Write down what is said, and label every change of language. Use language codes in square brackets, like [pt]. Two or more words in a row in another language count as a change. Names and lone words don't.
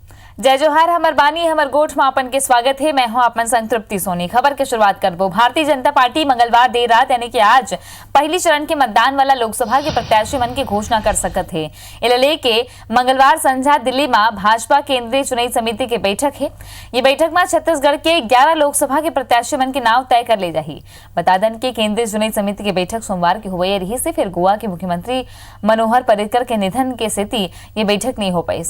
[hne] जय जोहार हमर बानी हमर गोठ में आपन के स्वागत है। मैं हूं आपन संग तृप्ति सोनी। खबर के शुरुआत करबो। भारतीय जनता पार्टी मंगलवार देर रात यानी कि आज पहली चरण के मतदान वाला लोकसभा के प्रत्याशी मन की घोषणा कर सकत है। इले लेके मंगलवार संध्या दिल्ली में भाजपा केंद्रीय चुनाव समिति की बैठक है। ये बैठक में छत्तीसगढ़ के 11 लोकसभा के प्रत्याशी मन के नाम तय कर ले जाही। बता दें कि केंद्रीय चुनाव समिति की बैठक सोमवार की हुई रही से फिर गोवा के मुख्यमंत्री मनोहर पर्रिकर के निधन के स्थिति ये बैठक नहीं हो पाई।